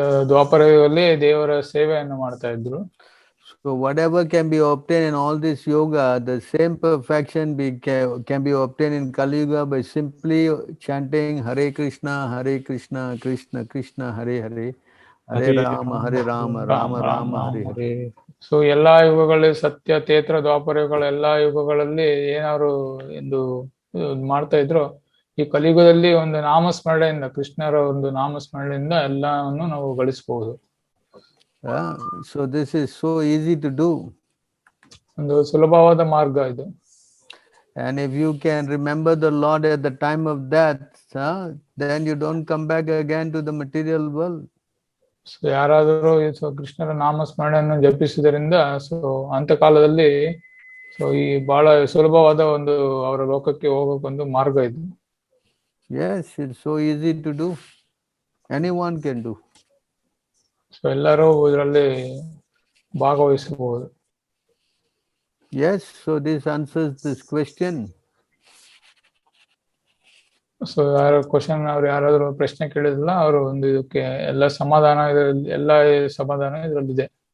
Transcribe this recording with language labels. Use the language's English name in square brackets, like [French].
[Kannada] ದ್ವಾಪರ ಯುಗದಲ್ಲಿ ದೇವರ ಸೇವೆಯನ್ನು ಮಾಡ್ತಾ ಇದ್ರು. [English] So whatever can be obtained in all this yoga, the same perfection can be obtained in Kali Yuga by simply chanting Hare Krishna, Krishna Krishna, Hare Hare, Hare Rama, Rama Rama, Hare Hare. [Kannada] So ಎಲ್ಲಾ ಯುಗಗಳಲ್ಲಿ ಸತ್ಯ ತೇತ್ರ ದ್ವಾಪರ ಯುಗಗಳ ಎಲ್ಲಾ ಯುಗಗಳಲ್ಲಿ ಏನಾದ್ರು ಎಂದು ಮಾಡ್ತಾ ಇದ್ರು, ಈ ಕಲಿಯುಗದಲ್ಲಿ ಒಂದು ನಾಮಸ್ಮರಣೆಯಿಂದ, ಕೃಷ್ಣರ ಒಂದು ನಾಮಸ್ಮರಣೆಯಿಂದ ಎಲ್ಲವನ್ನು ನಾವು ಗಳಿಸಬಹುದು. [English] So this is so easy to do. [Kannada] ಒಂದು ಸುಲಭವಾದ ಮಾರ್ಗ ಇದು. [English] And if you can remember the Lord at the time of death, then you don't come back again to the material world. [Kannada] So ಯಾರಾದರೂ ಕೃಷ್ಣರ ನಾಮಸ್ಮರಣೆಯನ್ನು ಜಪಿಸುವುದರಿಂದ ಸೊ ಅಂತಕಾಲದಲ್ಲಿ ಸೊ ಈ ಬಹಳ ಸುಲಭವಾದ ಒಂದು ಅವರ ಲೋಕಕ್ಕೆ ಹೋಗೋಕೊಂದು ಮಾರ್ಗ ಇದು. [English] Yes, it's so easy to do. Anyone can do. [Kannada] So ಎಲ್ಲರೂ ಇದರಲ್ಲಿ ಭಾಗವಹಿಸಬಹುದು. [English] Yes, so this answers this question. [Kannada] So ಯಾರು ಕ್ವಶನ್ ಅವ್ರು ಯಾರಾದ್ರೂ ಪ್ರಶ್ನೆ ಕೇಳಿದಿಲ್ಲ, ಅವರು ಒಂದು ಇದಕ್ಕೆ ಎಲ್ಲ ಸಮಾಧಾನ ಇದರಲ್ಲಿ, ಎಲ್ಲ ಸಮಾಧಾನ ಇದರಲ್ಲಿದೆ.